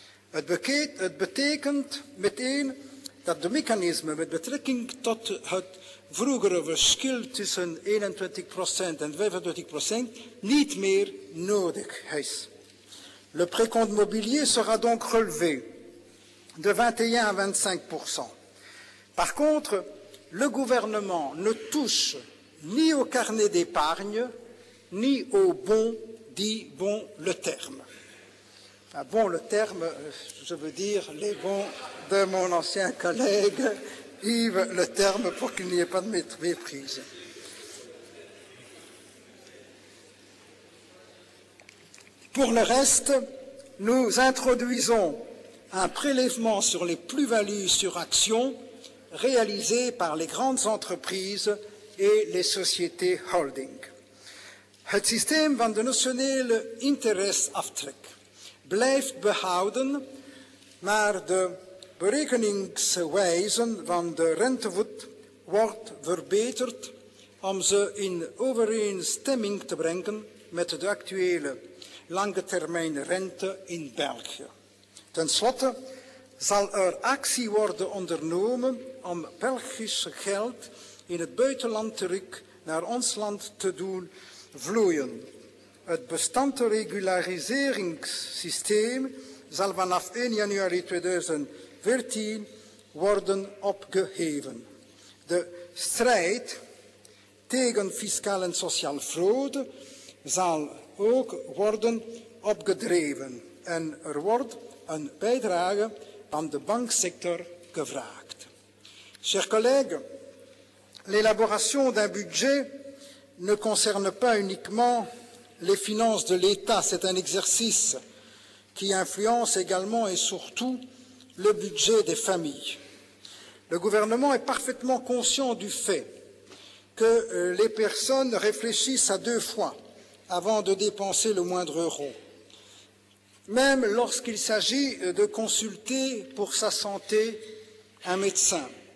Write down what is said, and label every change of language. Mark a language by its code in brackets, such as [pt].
[nl] Het betekent meteen dat de mechanismen met betrekking tot het vroegere verschil tussen 21% en 25% niet meer nodig is. [fr] Le précompte mobilier sera donc relevé de 21 à 25%. Par contre, le gouvernement ne touche ni au carnet d'épargne, ni au bon, dit bon le terme. Ah, bon le terme, je veux dire les bons de mon ancien collègue Yves Le Terme pour qu'il n'y ait pas de méprise. Pour le reste, nous introduisons un prélèvement sur les plus-values sur actions réalisées par les grandes entreprises et les sociétés holding. [nl] Het systeem van de nationale interesaftrek blijft behouden, maar de berekeningswijze van de rentevoet wordt verbeterd om ze in overeenstemming te brengen met de actuele lange termijn rente in België. Ten slotte zal er actie worden ondernomen om Belgisch geld in het buitenland terug naar ons land te doen vloeien. Het bestandsregulariseringssysteem zal vanaf 1 januari 2014 worden opgeheven. De strijd tegen fiscaal en sociaal fraude zal ook worden opgedreven en er wordt een bijdrage aan de banksector gevraagd. [fr] Chers collègues, l'élaboration d'un budget ne concerne pas uniquement les finances de l'État, c'est un exercice qui influence également et surtout le budget des familles. Le gouvernement est parfaitement conscient du fait que les personnes réfléchissent à 2 fois avant de dépenser le moindre euro, même lorsqu'il s'agit de consulter pour sa santé un médecin.